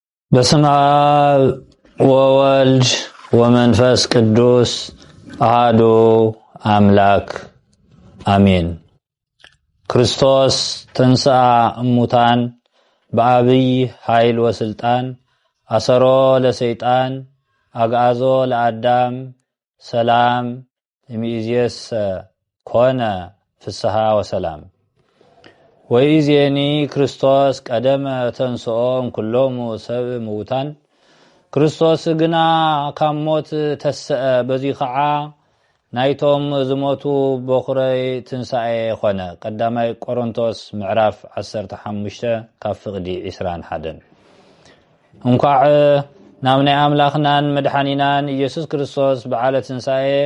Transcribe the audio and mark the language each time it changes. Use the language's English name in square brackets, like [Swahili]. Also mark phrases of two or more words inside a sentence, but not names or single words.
[Geez] በስመ አብ ወወልድ ወመንፈስ ቅዱስ አሐዱ አምላክ አሜን። ክርስቶስ ተንሥአ እሙታን በአብይ ኃይል ወስልጣን አሰሮ ለሰይጣን አግዓዞ ለአዳም ሰላም እምይእዜሰ ኮነ ፍስሐ ወሰላም። ወኢዜኒ ክርስቶስ ቀደመ ተንሥኦ እምኩሎሙ ሰብእ ሙታን [Tigrinya] ክርስቶስ ግና ካብ ሞት ተስአ በዚህ ከዓ ናይቶም ዝሞቱ በኹረይ ትንሣኤ ኾነ። ቀዳማይ ቆሮንቶስ ምዕራፍ 15 ካብ ፍቕዲ 21 እንኳዕ ናብ ናይ ኣምላኽናን መድሓኒናን ኢየሱስ ክርስቶስ በዓለ ትንሣኤ